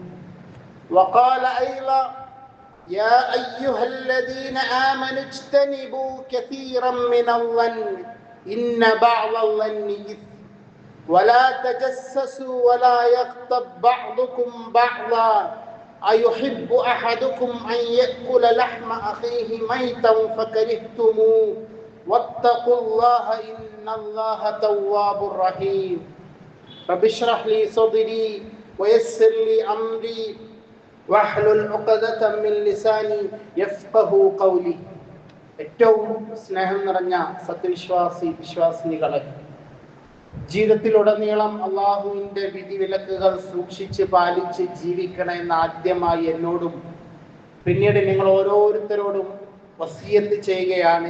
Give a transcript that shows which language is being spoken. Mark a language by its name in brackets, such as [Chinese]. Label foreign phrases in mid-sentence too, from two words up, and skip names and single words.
[Arabic] وقال أيضا: يا أيها الذين آمنوا اجتنبوا كثيرا من الظن إن بعض الظن إثم ولا تجسسوا ولا يغتب بعضكم بعضا أيحب أحدكم أن يأكل لحم أخيه ميتا فكرهتموه واتقوا الله إن الله تواب رحيم. رب اشرح لي صدري ويسر لي أمري واحلل عقدة من لساني يفقهوا قولي. [Malayalam] ഏറ്റവും സ്നേഹം നിറഞ്ഞ വിശ്വാസിനികളെ, ജീവിതത്തിലുടനീളം അള്ളാഹുവിന്റെ വിധിവിലക്കുകൾ സൂക്ഷിച്ച് പാലിച്ച് ജീവിക്കണമെന്ന് ആദ്യമായി എന്നോടും പിന്നീട് നിങ്ങൾ ഓരോരുത്തരോടും വസിയത്ത് ചെയ്യുകയാണ്.